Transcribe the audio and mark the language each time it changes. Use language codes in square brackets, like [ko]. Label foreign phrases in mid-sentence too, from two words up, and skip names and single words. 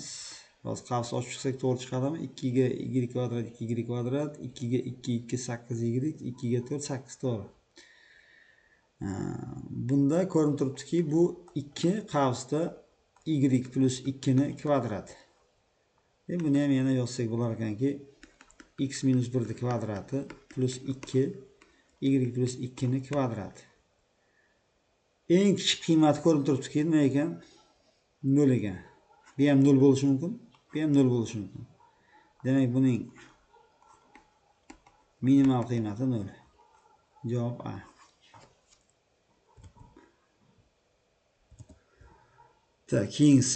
[uz] Hozir qavs ochib chiqsak to'g'ri chiqadimi? 2 ga y kvadrat 2y kvadrat, 2 ga 2 2 8y, 2 ga 4 8 to'g'ri. Bunda ko'rinib turibdiki, bu 2 qavsda y plus 2 ni kvadrati. Buni ham yana yozsak bo'lar ekanki, x minus 1 ni kvadrati plus 2 y plus 2 ni kvadrati. Eng kichik qiymati ko'rinib turibdiki, nima ekan? 0 ekan. Bu ham 0 bo'lishi mumkin, bu ham 0 bo'lishi mumkin. Demak, buning minimal qiymati 0. Javob A. Keyingisi.